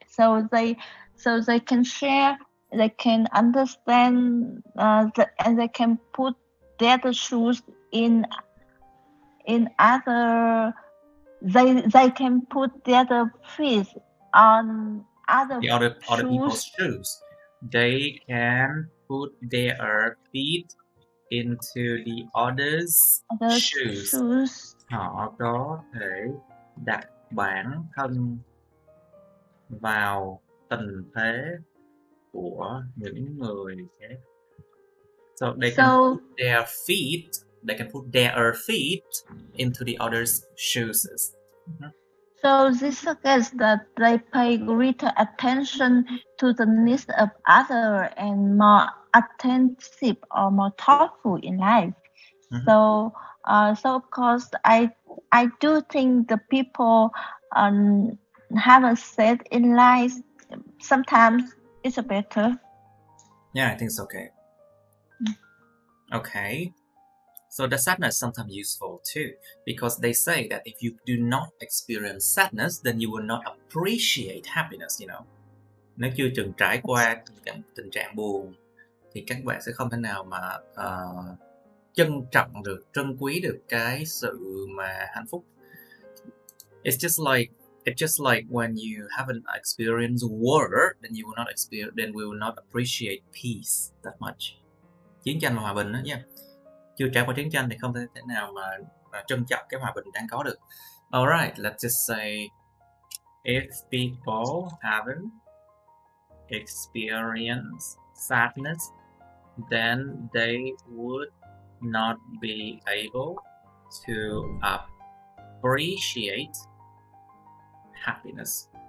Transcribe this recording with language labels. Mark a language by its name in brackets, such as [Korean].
[English] So they can share, they can understand, and they can put their shoes in other. They can put their feet on other people's shoes. They can put their feet into the others' shoes. [Vietnamese] Họ có thể đặt bản thân vào tình thế của những người khác. [English] So they can put their feet. They can put their feet into the others' shoes. So this suggests that they pay greater attention to the needs of others and more attentive or more thoughtful in life. So of course, I do think the people have a set in life. Sometimes it's better. Yeah, I think it's okay. Okay. So the sadness is sometimes useful too, because they say that if you do not experience sadness, then you will not appreciate happiness, you know. [Vietnamese] Nếu chưa từng trải qua tình trạng buồn, thì các bạn sẽ không thể nào mà trân trọng được, trân quý được cái sự mà hạnh phúc. [English] It's just like when you haven't experienced war, then we will not appreciate peace that much. [Vietnamese] Chiến tranh và hòa bình đó nha. Chưa trải qua chiến tranh thì không thể nào mà trân trọng cái hòa bình đang có được. [English] Alright, let's just say if people haven't experienced sadness, then they would not be able to appreciate happiness.